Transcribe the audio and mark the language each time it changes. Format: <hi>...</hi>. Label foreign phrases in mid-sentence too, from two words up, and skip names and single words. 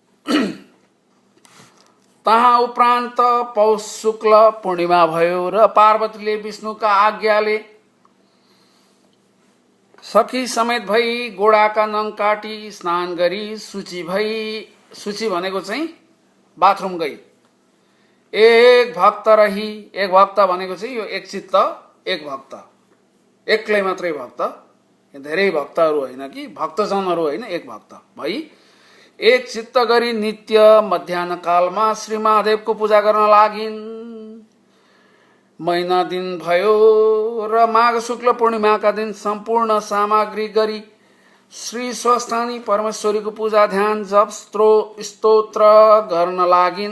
<ne>तहाँ उपरान्त पौष शुक्ल पूर्णिमा भयो र पार्वतीले विष्णुका आज्ञाले सखी समेत भई गोडाका नङ काटी स्नान गरी शुचि भनेको चाहिँ बाथरुम गई एक भक्त रही। एक भक्त भनेको चाहिँ यो एक चित्त एक भक्त, एक्लै मात्रै भक्त, धेरै भक्तहरू होइन कि भक्तजनहरू होइन, एक भक्त भई एक चित्त गरी नित्य मध्याह्न कालमा श्री महादेवको पूजा गर्न लागिन्। महिना दिन भयो र माघ शुक्ल पूर्णिमाका दिन सम्पूर्ण सामग्री गरी श्री स्वस्थानी परमेश्वरीको पूजा ध्यान जप स्तोत्र गर्न लागिन्।</ne>